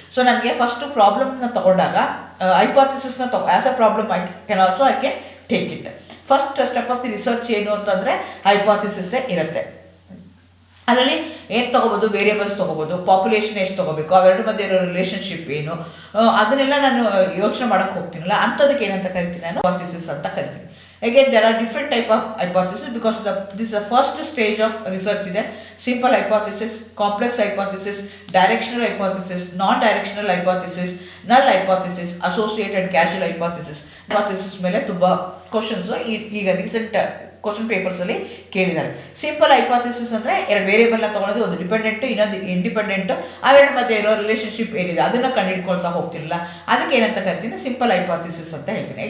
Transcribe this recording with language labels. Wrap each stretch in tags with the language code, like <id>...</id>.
<kn>So ನನಗೆ first ಪ್ರಾಬ್ಲಮ್ನ ತೊಗೊಂಡಾಗ ಹೈಪಾಥಿಸಿಸ್ನ</kn> <en>As a problem I can take it.</en> <kn>First step of the research ಏನು ಅಂತಂದರೆ ಹೈಪಾಥಿಸಿಸ್ಸೇ ಇರುತ್ತೆ. ಅದರಲ್ಲಿ ಏನು ತೊಗೋಬೋದು, ವೇರಿಯಬಲ್ಸ್ ತೊಗೋಬೋದು, ಪಾಪ್ಯುಲೇಷನ್ ಎಷ್ಟು ತೊಗೋಬೇಕು, ಅವೆರಡು ಮಧ್ಯೆ ಇರೋ ರಿಲೇಷನ್ಶಿಪ್ ಏನು, ಅದನ್ನೆಲ್ಲ ನಾನು ಯೋಚನೆ ಮಾಡೋಕ್ಕೆ ಹೋಗ್ತೀನಲ್ಲ, ಅಂಥದಕ್ಕೆ ಏನಂತ ಕರಿತೀನಿ, ನಾನು ಹೈಪಾಥಿಸಿಸ್ ಅಂತ ಕರಿತೀನಿ.</kn> <en>Again, there are different type of hypothesis because this is the first stage of research ಇದೆ. Simple hypothesis, complex hypothesis, directional hypothesis, non-directional hypothesis, null hypothesis, associated causal hypothesis.</en> <kn>hypothesis ಮೇಲೆ ತುಂಬ ಕ್ವಶನ್ಸು ಈಗ recent question ಪೇಪರ್ಸಲ್ಲಿ ಕೇಳಿದ್ದಾರೆ. Simple hypothesis ಅಂದರೆ ಎರಡು ವೇರಿಯಬಲ್ನ ತೊಗೊಳೋದು, ಒಂದು dependent ಇನ್ನೊಂದು ಇಂಡಿಪೆಂಡೆಂಟು, ಅವೆರಡು ಮಧ್ಯೆ ಇರೋ ರಿಲೇಷನ್ಶಿಪ್ ಏನಿದೆ ಅದನ್ನು ಕಂಡುಹಿಡ್ಕೊಳ್ತಾ ಹೋಗ್ತಿರಲಿಲ್ಲ, ಅದಕ್ಕೆ ಏನಂತ ಕರಿತೀನಿ, ಸಿಂಪಲ್ ಹೈಪಾಥಿಸಿಸ್ ಅಂತ ಹೇಳ್ತೀನಿ.</kn>